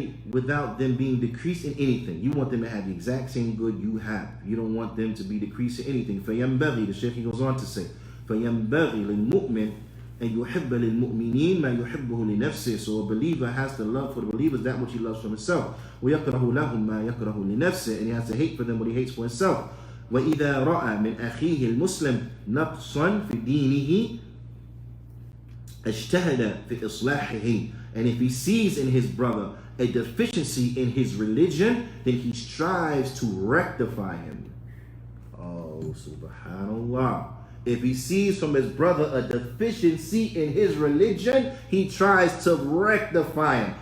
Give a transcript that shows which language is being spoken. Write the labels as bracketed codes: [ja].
[en] Without them being decreased in anything. You want them to have the exact same good you have. You don't want them to be decreased in anything. [ar] فَيَنْبَغِي, [en] the Shaykh goes on to say, [ar] فَيَنْبَغِي لِلْمُؤْمِنِ أَنْ يُحِبَّ لِلْمُؤْمِنِينَ مَا يُحِبُّهُ لِنَفْسِهِ. [en] So a believer has to love for the believers that which he loves for himself. [ar] وَيَكْرَهُ لَهُمْ مَا يَكْرَهُ لِنَفْسِهِ. [en] And he has to hate for them what he hates for himself. [ar] وَإِذَا رَأَى مِنْ أَخِيهِ الْمُسْلِمِ نَقْصًا فِي دِينِهِ اجتهد في إصلاحه. [en] And if he sees in his brother a deficiency in his religion, then he strives to rectify him. Oh, subhanallah. If he sees from his brother a deficiency in his religion, he tries to rectify him.